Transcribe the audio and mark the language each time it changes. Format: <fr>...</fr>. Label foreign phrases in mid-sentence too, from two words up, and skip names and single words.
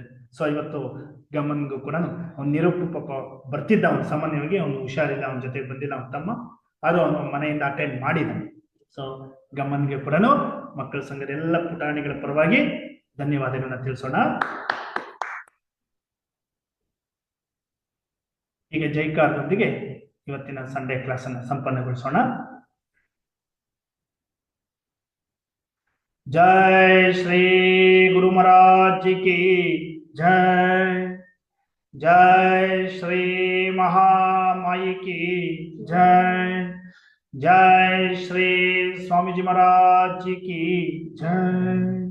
<kn>ಸೊ ಇವತ್ತು ಗಮನ್ಗೂ ಕೂಡ ಅವ್ನು ಪಾಪ ಬರ್ತಿದ್ದ, ಅವ್ನು ಸಾಮಾನ್ಯವಾಗಿ ಅವ್ನು ಹುಷಾರಿಲ್ಲ, ಅವನ ಜೊತೆಗೆ ಬಂದಿಲ್ಲ ಅವನ ತಮ್ಮ, ಅದು ಅವನು ಮನೆಯಿಂದ ಅಟೆಂಡ್ ಮಾಡಿದ್ದಾನೆ. ಸೊ ಗಮನ್ಗೆ ಕೂಡ ಮಕ್ಕಳ ಸಂಘದ ಎಲ್ಲ ಪುಟಾಣಿಗಳ ಪರವಾಗಿ ಧನ್ಯವಾದಗಳನ್ನ ತಿಳಿಸೋಣ. ಈಗ ಜೈಕಾರದೊಂದಿಗೆ ಇವತ್ತಿನ</kn> <en>Sunday class</en> <kn>ಅನ್ನು ಸಂಪನ್ನಗೊಳಿಸೋಣ.</kn> <hi>जय श्री गुरु महाराज जी की जय, जय श्री महामाई की जय, जय श्री स्वामी जी महाराज जी की जय.</hi>